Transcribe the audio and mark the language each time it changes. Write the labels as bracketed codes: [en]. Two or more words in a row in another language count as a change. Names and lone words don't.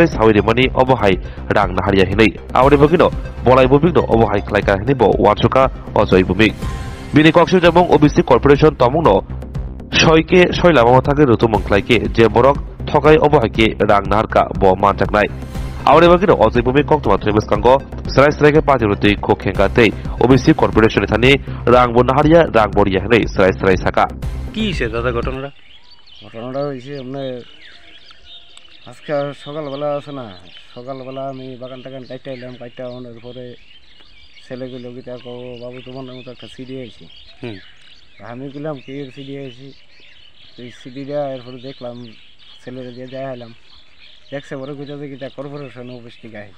[trp] सावरिमानि अबहाय रां नाहारिया हिनै आवरे बगिनो बलाय बबिनो अबहाय ख्लायका हिनै ब वानसका अजय भौमिक बिनि कक्सि जमं ओबिसि कर्पोरेशन तमंनो सयके सय लामा थागे रुतुमं ख्लायके जे बरक थकाय अबहायके रां नाहारका ब मानजाकनाय आवरे बगिनो अजय भौमिक कक्तमा त्रिमस्कांगो सराय सरायके पातिरुतै खोखेंगातै ओबिसि कर्पोरेशन थाने रां नाहारिया रां बरिया हिनै सराय सराय साका [bn] কি হয়েছে দাদা ঘটনাটা হয়েছে আপনার আজকে সকালবেলা আছে না সকালবেলা আমি বাগান টাগান কাইটটা এলাম কাইটটা আনার পরে ছেলেগুলো গিয়ে কো বাবু তোমার মতো একটা সিডি আইছি আমি গেলাম কি সিডি আইছি এই সিডিটা এরপরে দেখলাম ছেলেরা দিয়ে দেখালাম দেখছে পরে কোথাও গিয়ে কর্পোরেশন অফিস থেকে আইছি